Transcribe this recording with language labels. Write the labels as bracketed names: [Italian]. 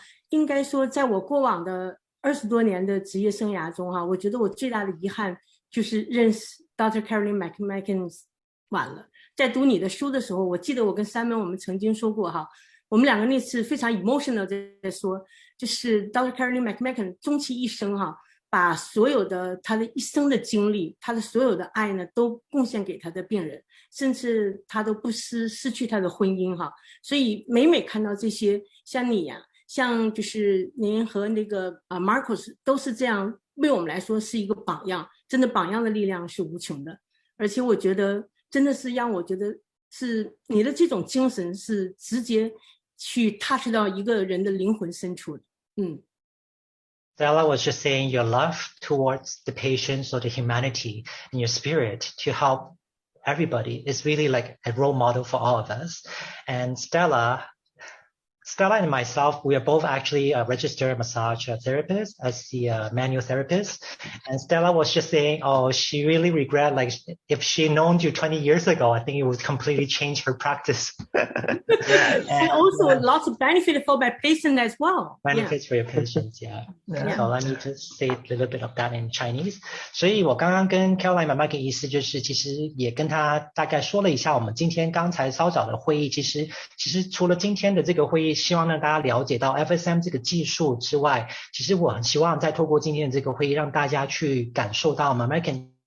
[Chinese] 应该说在我过往的20多年的职业生涯中我觉得我最大的遗憾就是认识 Dr. Carolyn Mcmakin 晚了。在读你的书的时候，我记得我跟Simon我们曾经说过我们两个那次非常 emotional 在说，就是 Dr. Carolyn Mcmakin 终其一生把所有的他的一生的经历，他的所有的爱呢，都贡献给他的病人，甚至他都不失去他的婚姻所以每看到这些，像你像就是您和那个Marcos 都是这样，为我们来说是一个榜样，真的榜样的力量是无穷的，而且我觉得真的是让我觉得是你的这种精神是直接去 touch 到一个人的灵魂深处的。 [English] Stella was just saying your love towards the patients or the humanity and your spirit to help everybody is really like a role model for all of us. And Stella and myself, we are both actually a registered massage therapist as the manual therapist. And Stella was just saying, she really regret, like if she known you 20 years ago, I think it would completely change her practice. And also lots of benefit for my patient as well. Benefits for your patients, So let me just say a little bit of that in Chinese. [Chinese] 所以我刚刚跟 Carolyn Mcmakin 意思就是，其实也跟他大概说了一下我们今天刚才稍早的会议，其实除了今天的这个会议，希望让大家了解到 FSM 这个技术之外，其实我很希望再透过今天的这个会议让大家去感受到 Mcmakin